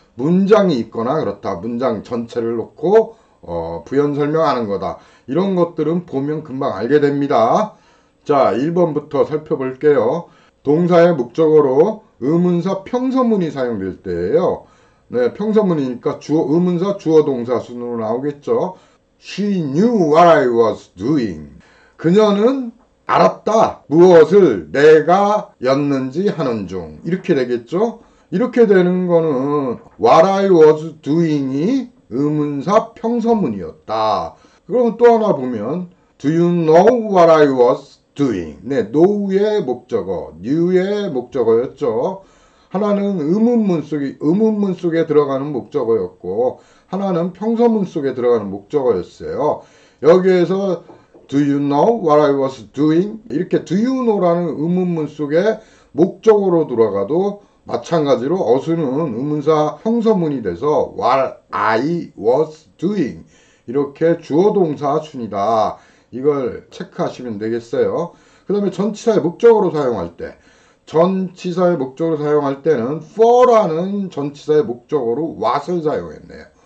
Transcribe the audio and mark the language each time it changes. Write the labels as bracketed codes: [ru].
[ko] 문장이 있거나 그렇다. 문장 전체를 놓고 부연 설명하는 거다. 이런 것들은 보면 금방 알게 됩니다. 자, 1번부터 살펴볼게요. 동사의 목적어로 의문사 평서문이 사용될 때예요. 네, 평서문이니까 의문사 주어 동사 순으로 나오겠죠. [en] She knew what I was doing. [ko] 그녀는 알았다. 무엇을 내가 였는지 하는 중. 이렇게 되겠죠. 이렇게 되는 거는 [en] what I was doing [ko] 이 의문사 평서문이었다. [en] 그럼 또 하나 보면 do you know what I was doing? [ko] 네, know의 목적어, knew의 목적어였죠. 하나는 의문문 속에 들어가는 목적어였고 하나는 평서문 속에 들어가는 목적어였어요. [en] 여기에서 do you know what I was doing? [ko] 이렇게 [en] do you know [ko] 라는 의문문 속에 목적어로 들어가도 마찬가지로 어수는 의문사 평서문이 돼서 [en] what I was doing [ko] 이렇게 주어 동사 순이다. 이걸 체크하시면 되겠어요. 그 다음에 전치사의 목적어로 사용할 때 전치사의 목적어로 사용할 때는 for라는 전치사의 목적어로 what을 사용했네요.